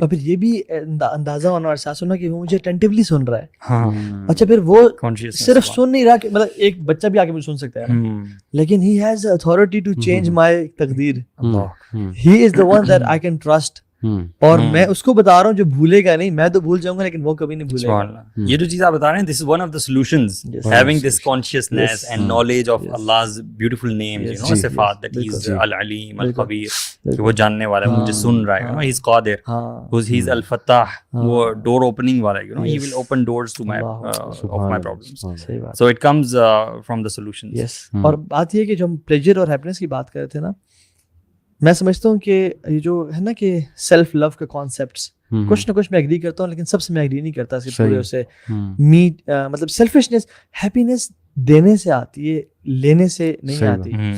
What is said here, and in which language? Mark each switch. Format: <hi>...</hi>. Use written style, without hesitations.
<ur>اور پھر یہ بھی اندازہ ہونا اور احساس ہونا کہ وہ مجھے اٹینٹیولی سن رہا ہے. ہاں, اچھا, پھر وہ صرف سن نہیں رہا, کہ مطلب ایک بچہ بھی آ کے مجھے سن سکتا ہے, لیکن</ur> <en>he has authority to change my</en> <ur>تقدیر.</ur> <en>He is the one that I can trust.</en> <ur>اور میں اس کو بتا رہا ہوں جو بھولے گا نہیں, میں تو بھول جاؤں گا لیکن وہ کبھی نہیں بھولے گا. یہ جو چیز آپ بتا رہے ہیں,</ur> <en>this is one of the solutions, having this consciousness and knowledge of Allah's beautiful names, you know, صفات, that he is al-alim, al-khabir,</en> <ur>کہ وہ جاننے والا ہے, مجھے سن رہا ہے,</ur> <en>you know, he is qadir, he is al-fattah, وہ door opening والا ہے, you know, he will open doors to my of my problems. So it comes from the solutions. Yes.</en> <ur>اور بات یہ ہے کہ جو ہم pleasure اور happiness کی بات کر رہے تھے نا, میں سمجھتا ہوں کہ یہ جو ہے نا کہ سیلف لو کا کانسیپٹس, کچھ نہ کچھ میں ایگری کرتا ہوں لیکن سب سے میں ایگری نہیں کرتا اس پورے اسے میٹ, مطلب سیلفشنس, ہیپینس دینے سے آتی ہے, لینے سے نہیں آتی.</ur>